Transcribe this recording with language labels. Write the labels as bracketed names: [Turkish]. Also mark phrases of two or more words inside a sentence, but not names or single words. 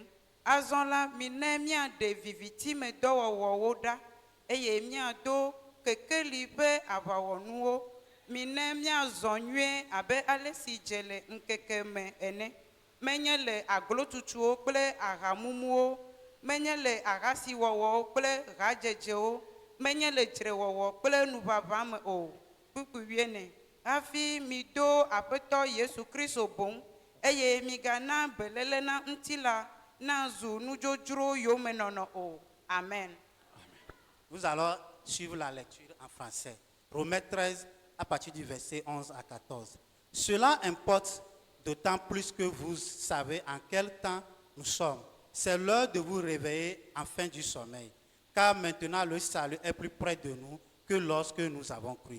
[Ewe] Azɔ la mine miaɖe vivitime dɔwɔwɔwo ɖa eye miado kekeli ƒe aʋawɔnuwo mine miazɔ nyuie abe ale si dze le ŋkeke me ene menye le aglotutuwo kple ahamumuwo menye le ahasiwɔwɔwo kple hadzedzewo menye le dzrewɔwɔ kple nuʋaʋã me o. Kpukpui 14 hafi mido Aƒetɔ Yesu Kristo boŋ eye migana beléle na ŋutilã nazu nudzrodzro yomenono o. Amen. [French] Nous allons suivre la lecture en français. Romains 13 à partir du verset 11 à 14. Cela importe d'autant plus que vous savez en quel temps nous sommes. C'est l'heure de vous réveiller en fin du sommeil, car maintenant le salut est plus près de nous que lorsque nous avons cru.